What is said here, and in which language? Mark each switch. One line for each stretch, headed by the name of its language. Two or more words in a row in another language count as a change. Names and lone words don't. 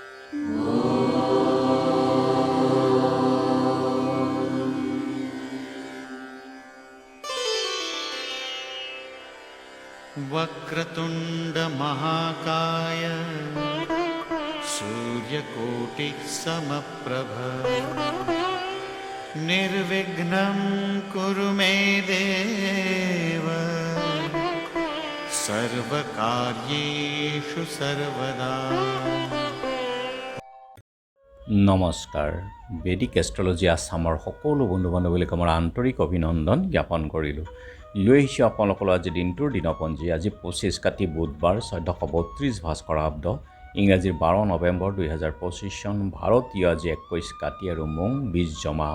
Sanskrit: वक्रतुंड महाकाय सूर्यकोटिः समप्रभ निर्विघ्नं कुरु मे देव सर्वकार्येषु सर्वदा।
Assamese: নমস্কাৰ। বেদিক এষ্ট্ৰলজি আছামৰ সকলো বন্ধু বান্ধৱীক আমাৰ আন্তৰিক অভিনন্দন জ্ঞাপন কৰিলোঁ। লৈ আহিছোঁ আপোনালোকৰ আজি দিনটোৰ দিনপঞ্জী। আজি 25 কাতি বুধবাৰ 1432 ভাস্কৰাব্দ, ইংৰাজীৰ 12 নৱেম্বৰ 2025 চন, ভাৰতীয় আজি 21 কাতি আৰু মং 20 জমাও।